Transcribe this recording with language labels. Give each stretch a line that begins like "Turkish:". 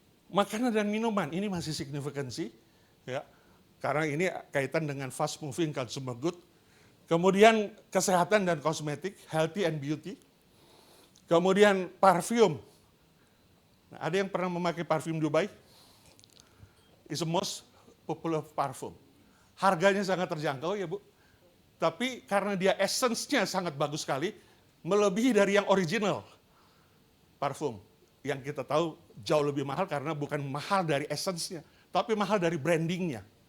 Indonesian: Makanan dan minuman ini masih signifikansi, ya, karena ini kaitan dengan fast moving consumer good. Kemudian kesehatan dan kosmetik,
English: healthy and beauty.
Indonesian: Kemudian parfum. Nah, ada yang pernah memakai parfum Dubai?
English: It's the most popular parfum.
Indonesian: Harganya sangat terjangkau ya Bu. Tapi karena dia essence-nya sangat bagus sekali, melebihi dari yang original parfum. Yang kita tahu jauh lebih mahal karena bukan mahal dari essence-nya, tapi mahal dari branding-nya.